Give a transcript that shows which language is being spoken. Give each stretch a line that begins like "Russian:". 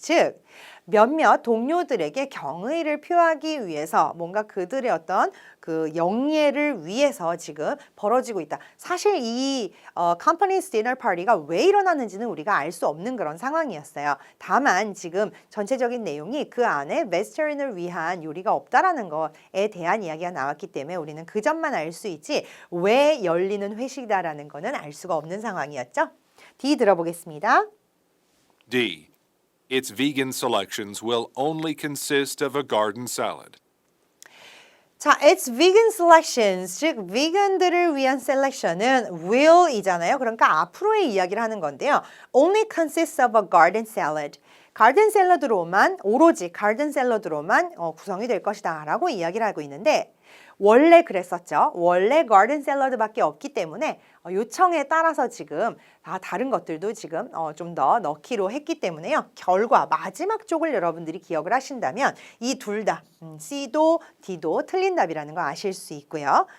Korean: 즉, 몇몇 동료들에게 경의를 표하기 위해서 뭔가 그들의 어떤 그 영예를 위해서 지금 벌어지고 있다. 사실 이 company's dinner party가 왜 일어났는지는 우리가 알 수 없는 그런 상황이었어요. 다만 지금 전체적인 내용이 그 안에 vegetarian을 위한 요리가 없다라는 것에 대한 이야기가 나왔기 때문에 우리는 그 점만 알 수 있지 왜 열리는 회식이다라는 거는 알 수가 없는 상황이었죠. D 들어보겠습니다. D.
English: Its vegan selections will only consist of a garden salad.
Korean: 자,
English: its vegan selections,
Korean: 즉 vegan들을 위한 selection은 will이잖아요. 그러니까 앞으로의 이야기를 하는 건데요.
English: Only consists of a garden salad.
Korean: 가든 샐러드로만 오로지 가든 샐러드로만 구성이 될 것이다 라고 이야기를 하고 있는데 원래 그랬었죠. 원래 가든 샐러드밖에 없기 때문에 요청에 따라서 지금 다른 것들도 지금 좀 더 넣기로 했기 때문에요. 결과 마지막 쪽을 여러분들이 기억을 하신다면 이 둘 다 C도 D도 틀린 답이라는 거 아실 수 있고요.